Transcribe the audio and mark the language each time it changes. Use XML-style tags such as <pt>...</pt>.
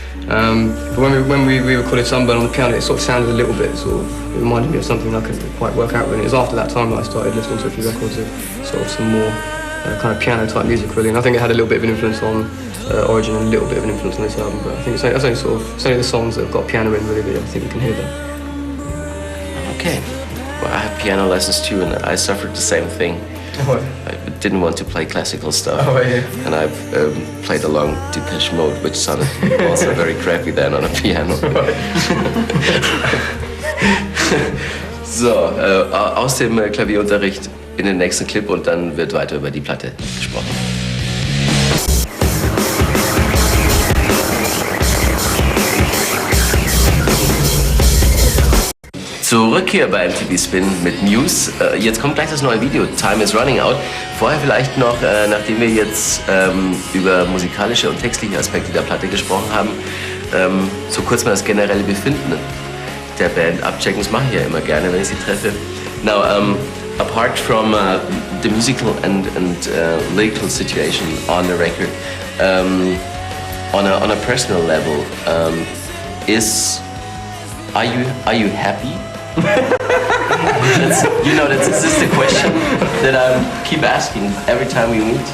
<en>But when we recorded Sunburn on the piano, it sort of sounded a little bit it reminded me of something I couldn't quite work out really. It was after that time that I started listening to a few records of sort of some more kind of piano type music really, and I think it had a little bit of an influence on Origin and a little bit of an influence on this album, but I think it's only the songs that have got piano in really, I think you can hear that. Okay, well I had piano lessons too, and I suffered the same thing. I didn't want to play classical stuff, and I've played along Depeche Mode, which sounded also very crappy then on a piano.</en> <de>So, aus dem Klavierunterricht in den nächsten Clip und dann wird weiter über die Platte gesprochen. Zurück hier bei MTV Spin mit Muse. Jetzt kommt gleich das neue Video, Time is Running Out. Vorher vielleicht noch, nachdem wir jetzt über musikalische und textliche Aspekte der Platte gesprochen haben, so kurz mal das generelle Befinden der Band abchecken. Das mache ich ja immer gerne, wenn ich sie treffe.</de> <en>Now, apart from the musical and lyrical situation on the record, on a personal level, are you happy? This is the question that I keep asking every time we meet.</en>